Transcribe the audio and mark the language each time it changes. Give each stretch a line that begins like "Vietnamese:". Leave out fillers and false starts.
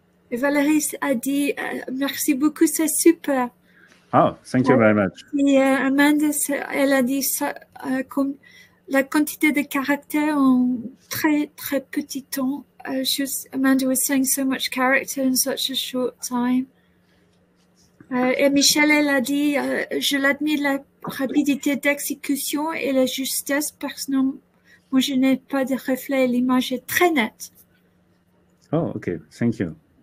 French: Et Valérie a dit merci beaucoup, c'est super.
English: Oh, thank you very much.
French: Et Amanda, elle a dit ça, comme la quantité de caractères en très très petit temps.
English: Amanda was saying so much character in such a short time.
French: Et Michel, elle a dit, je l'admire la rapidité d'exécution et la justesse parce que moi je n'ai pas de reflet, l'image est très nette.
English: Oh, okay, thank you.